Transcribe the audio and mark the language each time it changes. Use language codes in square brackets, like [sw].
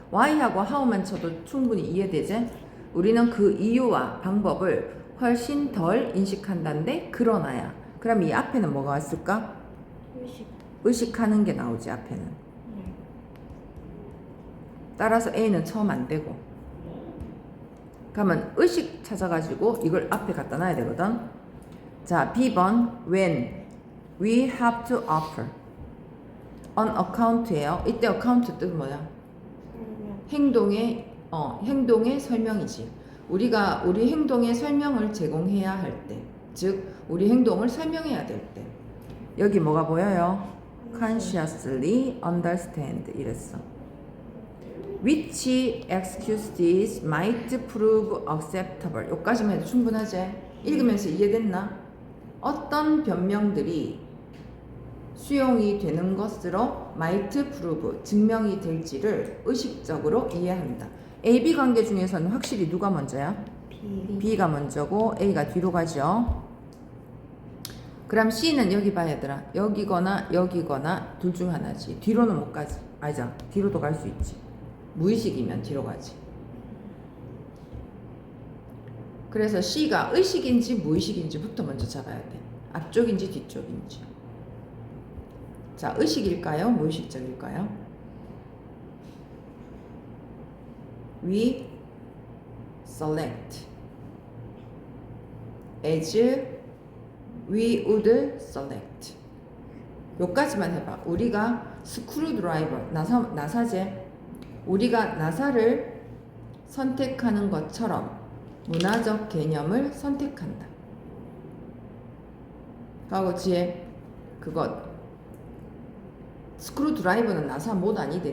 [ko] why하고 how만 쳐도 충분히 이해되지? 우리는 그 이유와 방법을 훨씬 덜 인식한다는데 그러나야. 그럼 이 앞에는 뭐가 왔을까? 의식. 의식하는 게 나오지 앞에는. 따라서 A는 처음 안 되고. 그러면 의식 찾아가지고 이걸 앞에 갖다 놔야 되거든. 자, B번 [en] when we have to offer on account예요. [ko] 이때 account 뜻 뭐야? 행동의 설명이지. 우리가 우리 행동의 설명을 제공해야 할 때, 즉 우리 행동을 설명해야 될 때. 여기 뭐가 보여요? [en] consciously understand [ko] 이랬어. [en] Which excuses might prove acceptable. [ko] 여기까지만 해도 충분하지? 읽으면서 이해됐나? 어떤 변명들이 수용이 되는 것으로 [en] might prove, [ko] 증명이 될지를 의식적으로 이해한다. A, B 관계 중에서는 확실히 누가 먼저야? B가 먼저고 A가 뒤로 가죠. 그럼 C는 여기 봐야 되더라. 여기거나 여기거나 둘 중 하나지. 뒤로는 못 가지. 아니죠. 뒤로도 갈 수 있지. 무의식이면 뒤로 가지. 그래서 C가 의식인지 무의식인지부터 먼저 잡아야 돼. 앞쪽인지 뒤쪽인지. 자, 의식일까요? 무의식적일까요? [en] We select as we would select. [ko] 요까지만 해봐. 우리가 스크루드라이버, 나사제. 우리가 나사를 선택하는 것처럼 문화적 개념을 선택한다. 하고 뒤에 그것. 스크루드라이버는 나사 못 아니대.